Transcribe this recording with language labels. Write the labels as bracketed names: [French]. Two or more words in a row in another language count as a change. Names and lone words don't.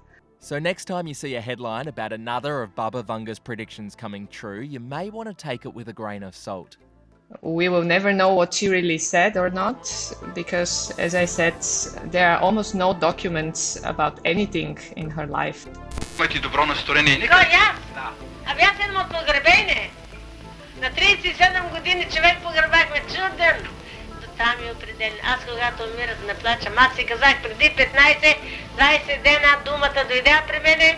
[English] So next time you see a headline about another of Baba Vanga's predictions coming true, you may want to take it with a grain of salt. We will never know what she really said or not, because, as I said, there are almost no documents about anything in her life. [Bulgarian] Имате добро настроение. Кой, аз? Ами аз идвам от погребение. На 37 години човек погребахме чуден. Там е определен. Аз когато умирах не плачам. Аз си казах преди 15-20 дена думата дойде при мене.